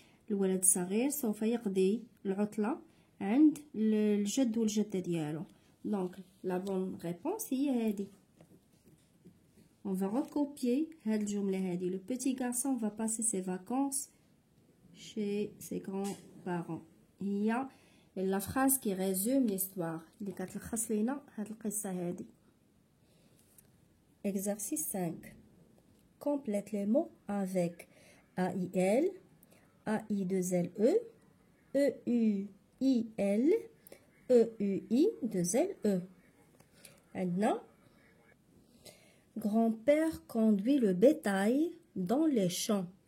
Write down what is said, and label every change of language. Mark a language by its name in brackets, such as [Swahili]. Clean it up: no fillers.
[Arabic] الولد الصغير سوف يقضي العطلة عند الجد والجدة ديالو. [French] Donc la bonne réponse [Arabic] هي هذه. [French] On va recopier [Arabic] هاد الجملة هذه. [French] Le petit garçon va passer ses vacances chez ses grands-parents. [Arabic] هي [French] la phrase qui résume l'histoire [Arabic] اللي كتلخص لينا هاد القصة هذه. [French] Exercice 5. Complète les mots avec AIL, AI2LE, EUIL, EUI2LE. Maintenant, grand-père conduit le bétail dans les champs.